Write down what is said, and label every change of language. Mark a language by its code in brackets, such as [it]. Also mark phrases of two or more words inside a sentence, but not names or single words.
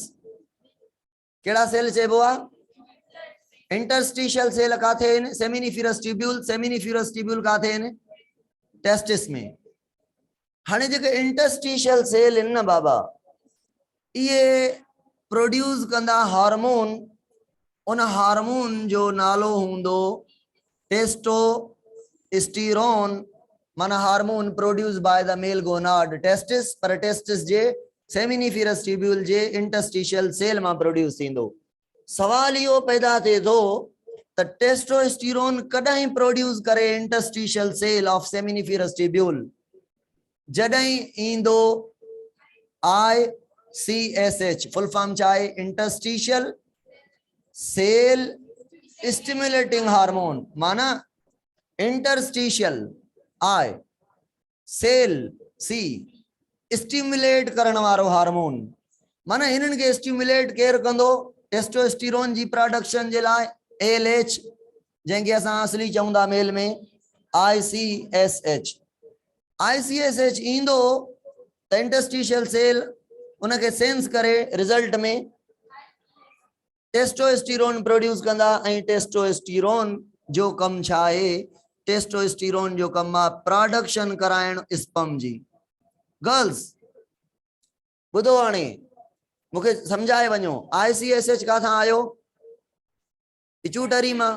[sd] केड़ा सेल चइबो आहे [en] interstitial cell [sd] काथे आहिनि [en] seminiferous tubule [sd] काथे आहिनि टेस्टिस में। हाणे जेके [en] interstitial cell [sd] आहिनि न बाबा ये प्रोड्यूस कंदा हार्मोन। उन हार्मोन जो नालो हूंदो टेस्टोस्टेरोन। [en] माना hormone produce by the male gonad testis. [sd] पर टेस्टिस जे [en] seminiferous tubule [sd] जे [en] interstitial cell [sd] मां प्रोड्यूस थींदो। सवाल यो पैदा थे तो त टेस्टोस्टेरोन कॾहिं प्रोड्यूस करे [en] interstitial cell of seminiferous tubule [sd] जॾहिं ईंदो ICSH। [en] full form चाहे interstitial cell stimulating hormone. [sd] माना इंटरस्टिशियल I सेल C स्टिमुलेट करण वारो हार्मोन। माना इन्हनि के स्टिमुलेट केर कंदो टेस्टोस्टेरोन जी प्रोडक्शन जे लाइ LH जंहिंखे असां असली चवंदा मेल में ICSH। ICSH ईंदो त [en] interstitial cell [sd] उनके सेंस करे रिजल्ट में टेस्टोस्टेरोन प्रोड्यूस कंदा। ऐं टेस्टोस्टेरोन जो कम छा आहे टेस्टोस्टेरोन जो कम आहे प्रोडक्शन कराइण स्पर्म जी। गर्ल्स ॿुधो हाणे मूंखे समझाए वञो ICSH काथां आयो पिट्यूटरी मां।